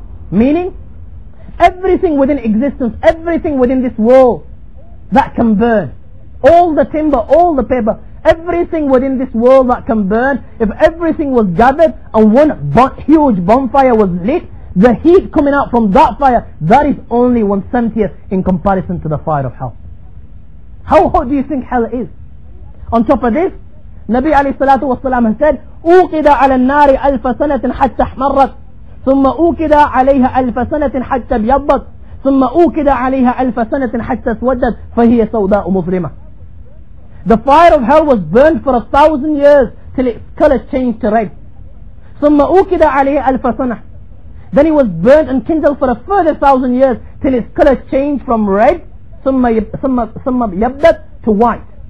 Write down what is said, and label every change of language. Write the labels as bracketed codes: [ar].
[en] Meaning, everything within existence, everything within this world that can burn, all the timber, all the paper, everything within this world that can burn, if everything was gathered and one huge bonfire was lit, the heat coming out from that fire, that is only 1/70th in comparison to the fire of hell. How hot do you think hell is? On top of this, Nabi alayhi salatu wasalam has said, [ar] أُوقِدَ عَلَى النَّارِ 1000 سَنَةٍ حَتَّى احْمَرَّتْ ثم أوكد عليها 1000 سنة حتى ابيضت ثم أوكد عليها 1000 سنة حتى اسودت فهي سوداء مظلمة. [en] The fire of hell was burned for 1,000 years till its color changed to red. [ar] ثم أوقد عليه ألف سنة. [en] Then it was burnt and kindled for a further 1,000 years till its color changed from red [ar] ثم يبدأ [en] to white.